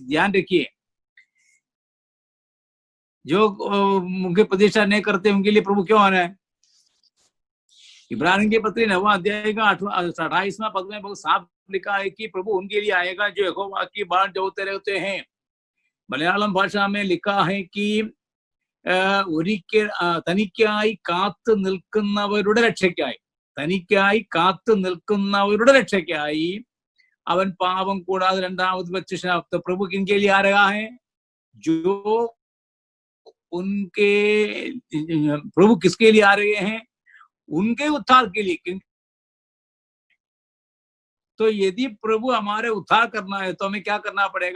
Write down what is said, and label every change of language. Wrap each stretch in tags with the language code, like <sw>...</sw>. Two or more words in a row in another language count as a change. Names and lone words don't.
<hi>ध्यान रखिए, जो उनके प्रतीक्षा नहीं करते उनके लिए प्रभु क्यों आना है। इब्रानियों के पत्री 9वां अध्याय का 28वां पद में बहुत साफ लिखा है कि प्रभु उनके लिए आएगा जो यहोवा की बाट जोते रहते हैं। मलयालम भाषा में लिखा है कि</hi> <ml>തനിക്കായി കാത്തു നിൽക്കുന്നവരുടെ രക്ഷയ്ക്കായി, തനിക്കായി കാത്തു നിൽക്കുന്നവരുടെ രക്ഷയ്ക്കായി അവൻ പാപം കൂടാതെ രണ്ടാമത് പ്രത്യക്ഷനാകും।</ml> <hi>तो प्रभु किनके लिए आ रहा है? जो उनके, प्रभु किसके लिए आ रहे हैं? उनके उद्धार के लिए। तो यदि प्रभु हमारे उद्धार करना है तो हमें क्या करना पड़ेगा?</hi>